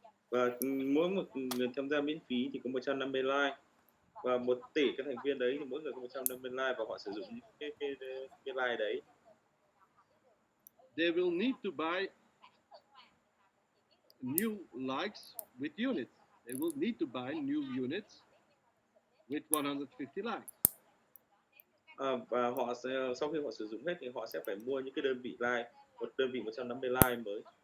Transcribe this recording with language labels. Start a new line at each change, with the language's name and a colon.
Vietnamese: Và mỗi một người tham gia miễn phí thì có 150 like, và 1 tỷ cái thành viên đấy thì mỗi người có 150 like, và họ sử dụng cái like đấy.
English: They will need to buy new likes with units. They will need to buy new units with 150 likes.
Vietnamese: Và họ sẽ, sau khi họ sử dụng hết thì họ sẽ phải mua những cái đơn vị like, một đơn vị 150 like mới.